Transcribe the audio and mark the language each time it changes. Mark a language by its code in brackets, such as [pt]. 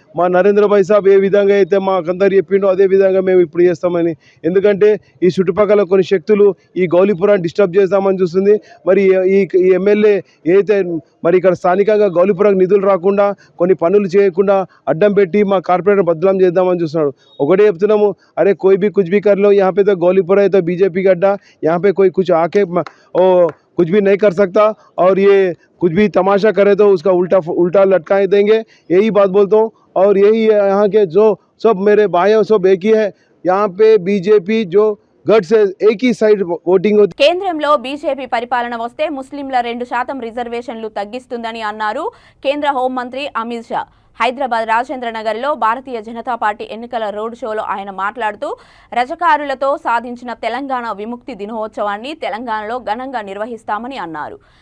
[te] మా నరేంద్ర భాయ్ సాబ్ ఏ విధంగా అయితే మాకందరు చెప్పిండో అదే విధంగా మేము ఇప్పుడు చేస్తామని. ఎందుకంటే ఈ చుట్టుపక్కల కొన్ని శక్తులు ఈ గౌలిపురాన్ని డిస్టర్బ్ చేస్తామని చూస్తుంది. మరి ఈ ఎమ్మెల్యే ఏదైతే మరి ఇక్కడ స్థానికంగా గౌలిపురం నిధులు రాకుండా కొన్ని పనులు చేయకుండా అడ్డం పెట్టి మా కార్పొరేటర్ బదనాం చేద్దామని చూస్తున్నాడు. ఒకటే చెప్తున్నాము, అరే [hi] कोई भी कुछ भी कर लो, यहाँ पे तो गौलीपुरा है तो बीजेपी का अड्डा, यहाँ पे कोई कुछ आके कुछ भी नहीं कर सकता और ये कुछ भी तमाशा करे तो उसका उल्टा लटकाए देंगे. यही बात बोलता हूँ. और यही यहाँ के जो सब मेरे भाइयों सब एक ही है. यहाँ पे बीजेपी जो గట్ సే ఏకీ సైడ్ ఓటింగ్. [te] కేంద్రంలో బీజేపీ పరిపాలన వస్తే ముస్లింల 2% రిజర్వేషన్లు తగ్గిస్తుందని అన్నారు కేంద్ర హోంమంత్రి అమిత్ షా. హైదరాబాద్ రాజేంద్ర నగర్లో భారతీయ జనతా పార్టీ ఎన్నికల రోడ్ షోలో ఆయన మాట్లాడుతూ రజకారులతో సాధించిన తెలంగాణ విముక్తి దినోత్సవాన్ని తెలంగాణలో ఘనంగా నిర్వహిస్తామని అన్నారు.